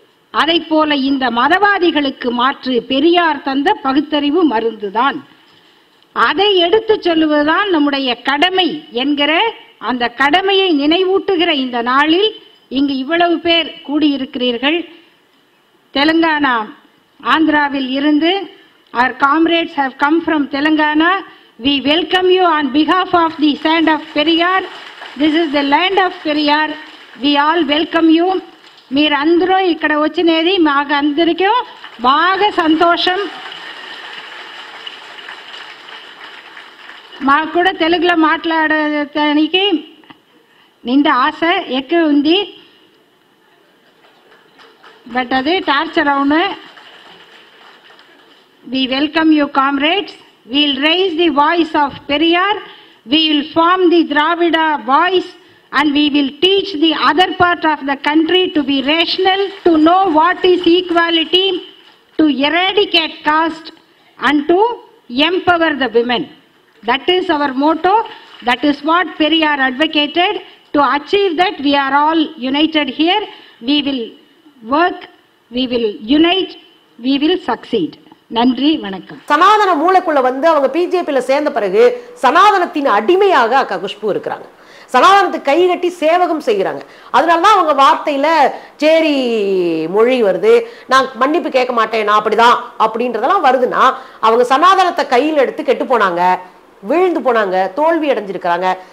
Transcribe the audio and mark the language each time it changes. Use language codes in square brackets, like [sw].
[ta] அதை போல இந்த மதவாதிகளுக்கு மாற்று பெரியார் தந்த பகுத்தறிவு மருந்துதான். அதை எடுத்து சொல்லுவதுதான் நம்முடைய கடமை என்கிற அந்த கடமையை நினைவூட்டுகிற இந்த நாளில் இங்கு இவ்வளவு பேர் கூடியிருக்கிறீர்கள். தெலுங்கானா, ஆந்திராவில் இருந்து [en] our comrades have come from Telangana. We welcome you on behalf of the sand of Periyar. This is the land of Periyar. We all welcome you. [te] మీరు అందరూ ఇక్కడ వచ్చినది మాకు అందరికీ బాగా సంతోషం. మాకు కూడా తెలుగులో మాట్లాడటానికి నిండా ఆశ ఎక్కువ ఉంది. బట్ అది టార్చర్ అవును. [en] We welcome you, comrades. We will raise the voice of Periyar. We will form the Dravida voice, and we will teach the other part of the country to be rational, to know what is equality, to eradicate caste, and to empower the women. That is our motto. That is what Periyar advocated. To achieve that, we are all united here. We will work, we will unite, we will succeed. [ta] நன்றி, வணக்கம். சனாதன மூளைக்குள்ள அவங்க பிஜேபியில சேர்ந்த பிறகு சனாதனத்தின் அடிமையாக அக்கா குஷ்பு இருக்கிறாங்க. சனாதனத்துக்கு கை கட்டி சேவகம் செய்கிறாங்க. அதனாலதான் அவங்க வார்த்தையில சேரி மொழி வருது, நான் மன்னிப்பு கேட்க மாட்டேன், நான் அப்படிதான் அப்படின்றதெல்லாம் வருதுன்னா அவங்க சனாதனத்தை கையில் எடுத்து கெட்டு போனாங்க, விழுந்து போனாங்க, தோல்வி அடைஞ்சிருக்கிறாங்க.